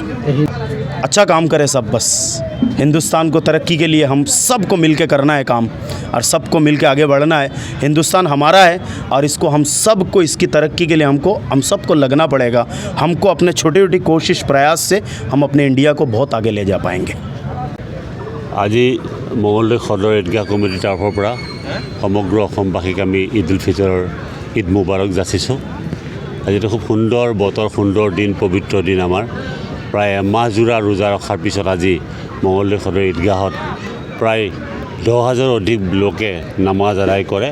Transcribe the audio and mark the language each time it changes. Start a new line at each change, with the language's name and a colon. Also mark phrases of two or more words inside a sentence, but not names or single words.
Hindi: अच्छा काम करें सब, बस हिंदुस्तान को तरक्की के लिए हम सबको मिलके करना है काम, और सबको मिलके आगे बढ़ना है। हिंदुस्तान हमारा है और इसको हम सबको, इसकी तरक्की के लिए हम सबको लगना पड़ेगा। हमको अपने छोटी छोटी कोशिश प्रयास से हम अपने इंडिया को बहुत आगे ले जा पाएंगे।
Assamese: আজি মঙলদৈ সদৰ ঈদগাহ কমিটিৰ তৰফৰ পৰা সমগ্ৰ অসমবাসীক আমি ঈদ উল ফিতৰৰ ঈদ মুবাৰক যাচিছোঁ। আজিটো খুব সুন্দৰ বতৰ, সুন্দৰ দিন, পবিত্ৰ দিন আমাৰ। প্ৰায় এমাহজোৰা ৰোজা ৰখাৰ পিছত আজি মঙলদৈ সদৰ ঈদগাহত প্ৰায় 10,000 অধিক লোকে নামাজ আদায় কৰে।